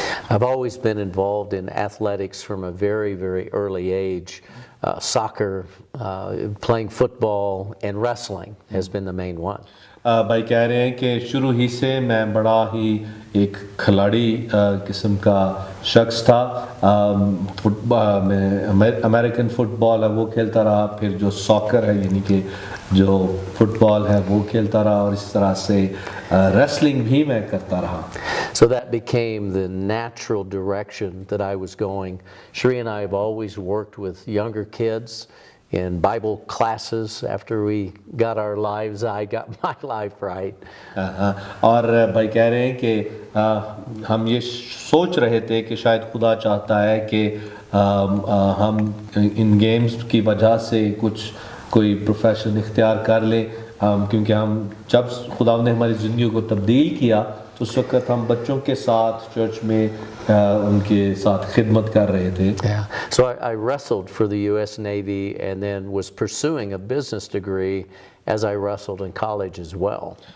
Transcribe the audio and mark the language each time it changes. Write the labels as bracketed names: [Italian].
[English] I've always been involved in athletics from a very, very early age. Soccer, playing football, and wrestling has been the main one. [Hindi] भाई कह रहे हैं कि शुरू ही से मैं बड़ा ही एक खिलाड़ी किस्म का शख्स था. मैं अमेरिकन फुटबॉल है वो खेलता रहा, फिर जो सॉकर है यानी कि जो फुटबॉल है वो खेलता रहा, और इस तरह से रेसलिंग भी मैं करता रहा. [English] So that became the natural direction that I was going. Sheree and I have always worked with younger kids in Bible classes. After we got our lives, I got my life right. [Hindi] और भाई कह रहे हैं कि हम ये सोच रहे थे कि शायद खुदा चाहता है कि हम इन गेम्स की वजह से कोई प्रोफेशन इख्तियार कर लें, क्योंकि हम जब खुदा ने हमारी ज़िंदगी को तब्दील किया तो उस वक्त हम बच्चों के साथ चर्च में उनके साथ खिदमत कर रहे थे. [English] Yeah. So I wrestled for the U.S. Navy and then was pursuing a business degree as I wrestled in college as well.